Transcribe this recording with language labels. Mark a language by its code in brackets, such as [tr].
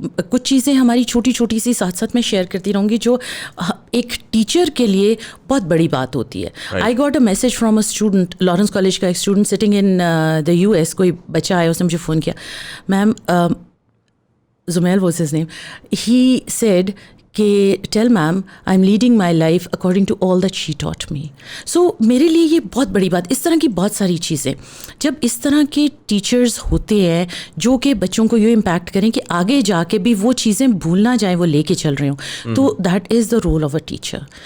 [ur] کچھ چیزیں ہماری چھوٹی چھوٹی سی ساتھ ساتھ میں شیئر کرتی رہوں گی جو ایک ٹیچر کے لیے بہت بڑی بات ہوتی ہے. [en] I got a message from a student, Lawrence College [ur] کا ایک student [en] sitting in the US. [ur] کوئی بچہ آیا اس نے مجھے فون کیا میم [en] Muzamil was his name. He said کہ tell ma'am I am leading my life according to all that she taught me. [ur] سو میرے لیے یہ بہت بڑی بات. اس طرح کی بہت ساری چیزیں جب اس طرح کے ٹیچرز ہوتے ہیں جو کہ بچوں کو یہ امپیکٹ کریں کہ آگے جا کے بھی وہ چیزیں بھول نہ جائیں, وہ لے کے چل رہے ہوں, تو [en] That is the role of a teacher.